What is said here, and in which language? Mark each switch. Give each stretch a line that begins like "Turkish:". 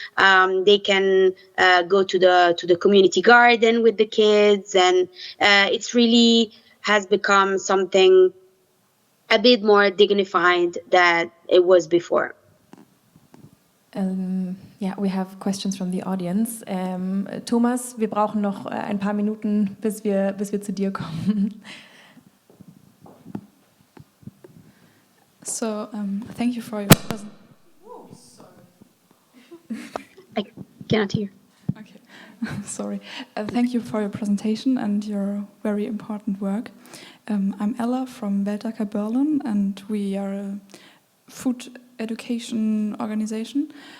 English: They can go to the community garden with the kids, and it's really has become something a bit more dignified than it was before. Yeah, we have questions from the audience.
German: Thomas, wir brauchen noch ein paar Minuten, bis wir zu dir kommen.
English: So, thank you for your presentation. Oh, sorry. I cannot hear. Okay, sorry. Thank you for your presentation and your very important work. I'm Ella from Weltaker Berlin, and we are a food education organization.